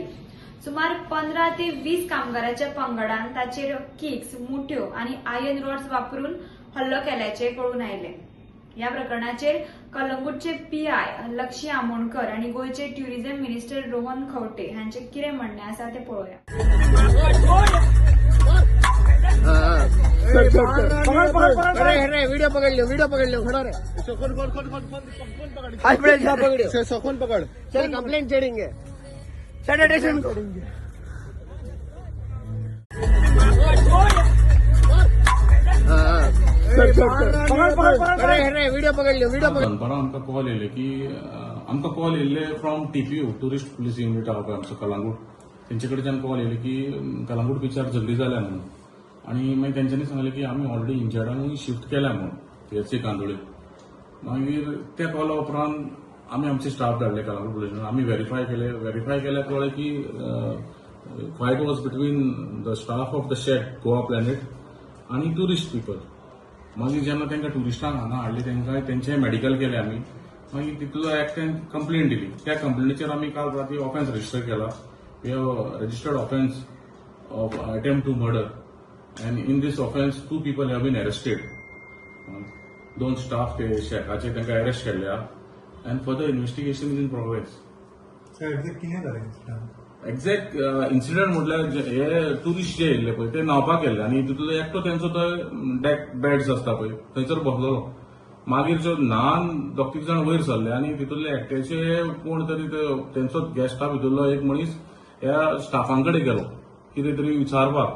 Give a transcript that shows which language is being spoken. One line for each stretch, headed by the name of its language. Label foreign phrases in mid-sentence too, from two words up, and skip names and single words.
Konkani: सुमार 15 ते 20 कामगारांच्या पंगडान ताचेर किक्स, मुठ्यो आणि
English: iron rods
Konkani: वापरून हल्लो केल्याचे कळून आयले. या प्रकरणाचेर कलंगूटचे पीआय लक्षी आमोणकर आणि गोयचे
English: tourism minister
Konkani: रोहन खंवटे हांचे कितें म्हणणे आसा ते पळोवया.
Hindi: वीडियो पकड़ लो खड़ा रे सखोन पकड़ चल कंप्लेंट चढ़ेंगे सैनिटेशन करेंगे. वीडियो पकड़ लो
Konkani: आमकां कॉल येयले की आमकां कॉल येयल्ले
English: from TPU tourist police unit
Konkani: आहा पळय आमचो कलंगूट, तेंचे कडच्यान कॉल येयले की कलंगूट बीचार झगडी जाल्या म्हणून. आणि मागीर तेंच्यांनी सांगलें की आमी ऑलरेडी इंजर्डांकूय शिफ्ट केल्या म्हणून THC कांदोळे. मागीर त्या कॉला उपरांत आमी आमचे स्टाफ धाडले कलंगूट पुलिसांत. आमी व्हेरीफाय केल्या कळ्ळें की
English: fight was between the staff of the shack Goa Planet
Konkani: आनी
English: tourist people.
Konkani: मागीर जेन्ना तांकां टुरिस्टांक हांगा हाडले तेंकां तेंचें मेडिकल केलें आमी. मागीर तितूंतलो एकट्यान कंप्लेंट दिली. त्या कंप्लेनीचेर आमी काल राती
English: offence register
Konkani: केला.
English: we have registered offence of attempt to murder. And in this offense, 2 people have been arrested.
Konkani: 2 staff ते शेकाचे तांकां अरेस्ट केल्या.
English: And further investigation is in progress.
Konkani: सर एक्झॅक्ट कितें जालें इंसिडंट?
English: exact incident
Konkani: म्हटल्यार हे टुरिस्ट जे येयल्ले पळय ते न्हावपाक गेल्ले आनी तितूंतलो एकटो तेंचो तो
English: deck beds
Konkani: आसता पळय थंयसर बसलेलो. मागीर जो ल्हान 2-3 जाण वयर सरले आनी तितूंतले एकट्याचे कोण तरी तेंचो गेस्टा भितरलो एक मनीस ह्या स्टाफांकडे गेलो कितें तरी विचारपाक.